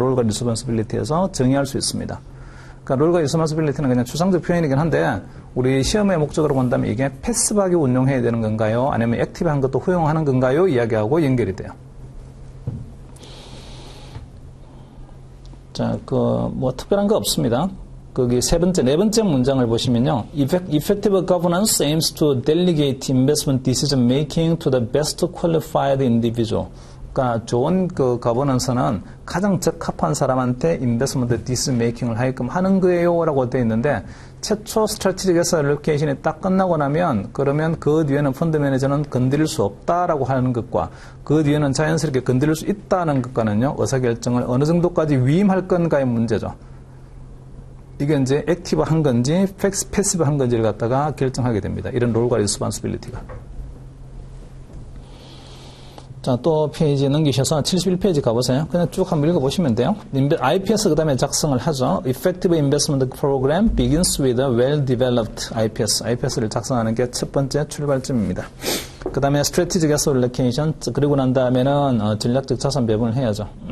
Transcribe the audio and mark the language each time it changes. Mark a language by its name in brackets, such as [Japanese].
[Korean] 롤과 리스폰시빌리티에서 정의할 수 있습니다. 그러니까 롤과 리스폰시빌리티는 그냥 추상적 표현이긴 한데 우리 시험의 목적으로 본다면 이게 패시브하게 운용해야 되는 건가요? 아니면 액티브한 것도 허용하는 건가요? 이야기하고 연결이 돼요. 자, 뭐 특별한 거 없습니다. 거기 네 번째 문장을 보시면요. [English] Effective governance aims to delegate investment decision making to the best qualified individual. [Korean] 그러니까 좋은 그 거버넌스는 가장 적합한 사람한테 인베스트먼트 디시전 메이킹을 하게끔 하는 거예요라고 되어 있는데 최초 스트래티직 에셋 알로케이션이 딱 끝나고 나면 그러면 그 뒤에는 펀드 매니저는 건드릴 수 없다라고 하는 것과 그 뒤에는 자연스럽게 건드릴 수 있다는 것과는요, 의사결정을 어느 정도까지 위임할 건가의 문제죠. 이게 이제 액티브 한 건지 패시브 한 건지를 갖다가 결정하게 됩니다. 이런 롤과 리스폰시빌리티가. 자, 또 페이지 넘기셔서 71페이지 가보세요. 그냥 쭉 한번 읽어보시면 돼요. IPS 그 다음에 작성을 하죠. [English] Effective Investment Program begins with a well-developed IPS. [Korean] IPS를 작성하는 게 첫 번째 출발점입니다. 그 다음에 Strategic Asset Allocation, 그리고 난 다음에는 전략적 자산 배분을 해야죠.